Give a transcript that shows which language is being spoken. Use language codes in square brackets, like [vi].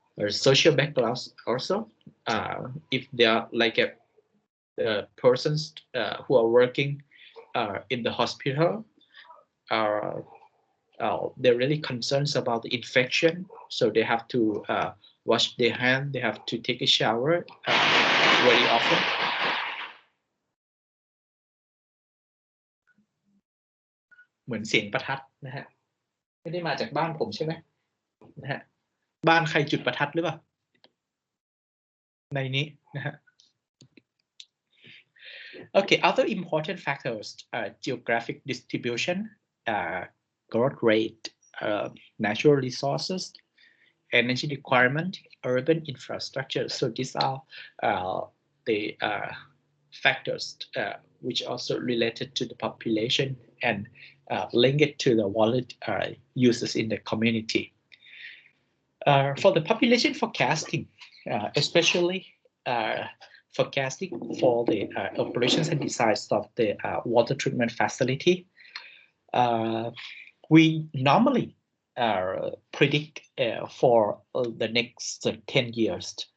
[en] Social backgrounds also, if they are like persons who are working in the hospital, they're really concerned about the infection, so they have to wash their hands, they have to take a shower very often. [th] เหมือนเสียงประทัดนะฮะไม่ได้มาจากบ้านผมใช่ไหมนะฮะบ้านใครจุดประทัดหรือเปล่าในนี้นะฮะ [en] Okay, other important factors: geographic distribution, growth rate, natural resources, energy requirement, urban infrastructure. So these are the factors which also related to the population and link it to the water uses in the community. For the population forecasting, especially forecasting for the operations and designs of the water treatment facility, we normally predict for the next 10 years.